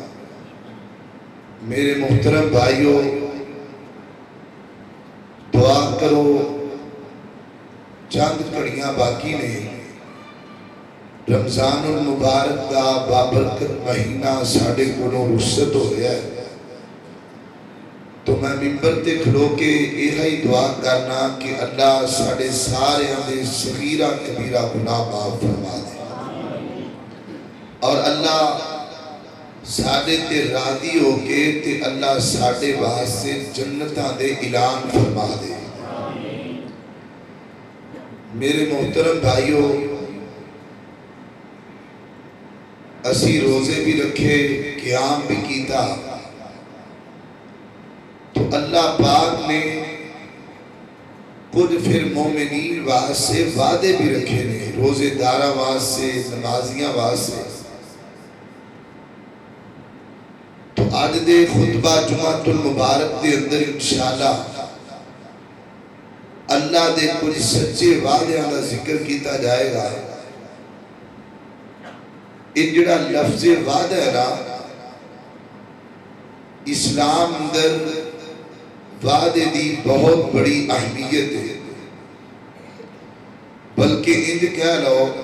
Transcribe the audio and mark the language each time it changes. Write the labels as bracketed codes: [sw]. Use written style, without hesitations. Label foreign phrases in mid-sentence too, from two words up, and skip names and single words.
[pa] میرے محترم بھائیو، دعا کرو، چند کڑیاں باقی نے، رمضان المبارک دا بابرکت مہینہ ساڑھے کنوں رخصت ہو گیا ہے، تو میں ممبر تے کھلو کے یہی دعا کرنا کہ اللہ ساڑے سارے دے صغیرہ کبیرہ گناہ معاف فرما دے، اور اللہ ساڑے تے راضی ہو کے تے اللہ ساڑے واسطے جنتاں دے اعلان فرما دے۔ میرے محترم بھائیو، اسی روزے بھی رکھے، قیام بھی کیتا، تو اللہ پاک نے کچھ پھر مومنین واسطے وعدے بھی رکھے نے، روزے دارہ واسطے، نمازیاں واسطے۔ تو آج دے خطبہ جمعۃ المبارک دے اندر انشاءاللہ اللہ دے کچھ سچے وعدیاں دا ذکر کیتا جائے گا۔ یہ جڑا لفظ وعدہ ہے نا، اسلام اندر وعدے دی بہت بڑی اہمیت ہے، بلکہ انج کہہ لو